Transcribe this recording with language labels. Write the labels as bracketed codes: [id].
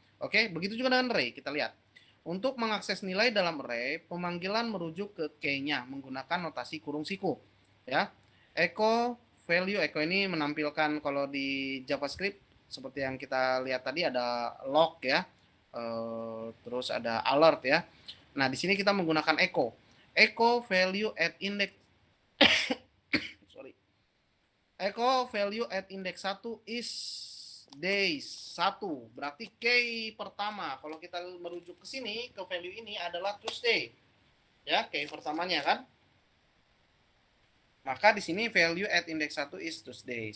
[id] Oke, begitu juga dengan array, kita lihat. Untuk mengakses nilai dalam array, pemanggilan merujuk ke key-nya menggunakan notasi kurung siku ya. Echo value, echo ini menampilkan kalau di JavaScript seperti yang kita lihat tadi ada log ya. Terus ada alert ya. Nah, di sini kita menggunakan echo. [en] Echo value at index sorry. Echo value at index 1 is days 1. [id] Berarti K pertama. Kalau kita merujuk ke sini, ke value ini adalah Tuesday. Ya, K pertamanya kan. Maka di sini [en] value at index 1 is Tuesday.